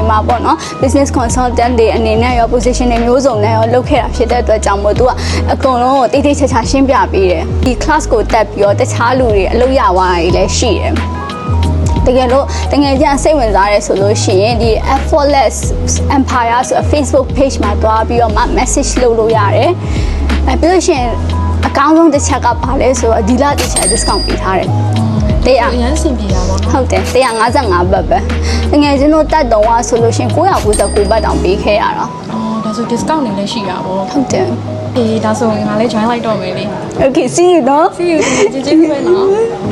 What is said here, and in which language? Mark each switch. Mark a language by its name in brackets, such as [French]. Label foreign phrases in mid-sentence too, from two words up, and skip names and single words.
[Burmese] မှာပေါ့နော် [English] business consultant [Burmese] တွေအနေနဲ့ရော position တွေမျိုးစုံနဲ့ရောလုပ်ခဲ့တာဖြစ်တဲ့အတွက်ကြောင့်မို့သူကအကုန်လုံးကိုတိတိကျကျရှင်းပြပေးတယ်ဒီ class ကိုတက်ပြီးတော့တခြားလူတွေအလုပ်ရသွားတာတွေလည်းရှိတယ်တကယ်လို့တကယ်ကြစိတ်ဝင်စားရဲဆိုလို့ရှိရင်ဒီ Effortless Empire ဆို Facebook page မှာတွားပြီးတော့မှ message လုပ်လို့ရတယ်ပြီးလို့ရှိရင်အကောင်းဆုံးတစ်ချက်ကပါလဲဆိုတော့ဒီလတစ်ချက် discount ပေးထားတယ်တရား အရင်စင်ပြေတာပေါ့နော် ဟုတ်တယ်155ဘတ်ပဲတကယ်ချင်းတို့တက်တော့ဆိုလို့ရှိရင်999ဘတ်တောင်ပေးခဲ့ရတာ အော်ဒါဆို discount နေလည်းရှိတာပေါ့ ဟုတ်တယ် အေးဒါဆိုငါလည်း join လိုက်တော့မယ်လေ [English] Okay see you နော် see you [Burmese] ကျေးဇူးပဲနော်